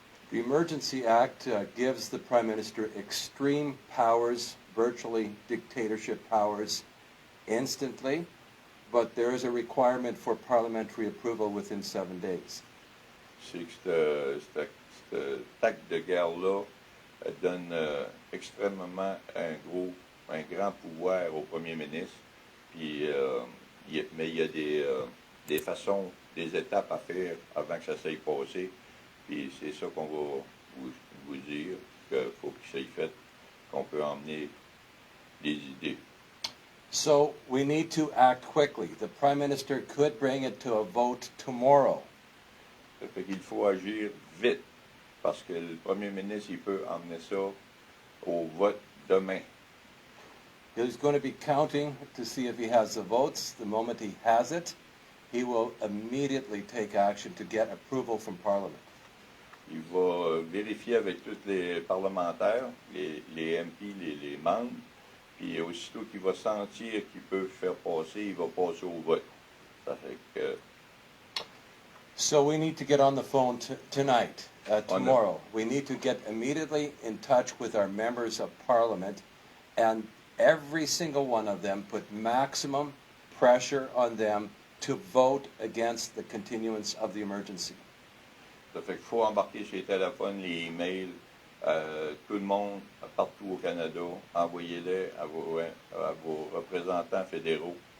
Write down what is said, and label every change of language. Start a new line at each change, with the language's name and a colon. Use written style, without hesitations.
English: The Emergency Act gives the Prime Minister extreme powers, virtually dictatorship powers, instantly, but there is a requirement for parliamentary approval within 7 days.
French: C'est que cet acte de guerre-là donne extrêmement un grand pouvoir au Premier ministre, puis, mais il y a des façons, des étapes à faire avant que ça s'aille passer. Puis c'est ça qu'on va vous dire, qu'il faut que ça y fait, qu'on peut emmener des idées.
English: So we need to act quickly. The Prime Minister could bring it to a vote tomorrow.
French: Ça fait qu'il faut agir vite, parce que le Premier ministre, il peut emmener ça au vote demain.
English: He's going to be counting to see if he has the votes. The moment he has it, he will immediately take action to get approval from Parliament.
French: Il va vérifier avec tous les parlementaires, les MP, les membres, puis aussitôt qu'il va sentir qu'il peut faire passer, il va passer au vote. Ça fait que
English: So we need to get on the phone tonight, tomorrow. We need to get immediately in touch with our members of Parliament, and every single one of them put maximum pressure on them to vote against the continuance of the emergency.
French: Ça fait qu'il faut embarquer sur les téléphones, les emails, tout le monde partout au Canada, envoyez-les à vos représentants fédéraux.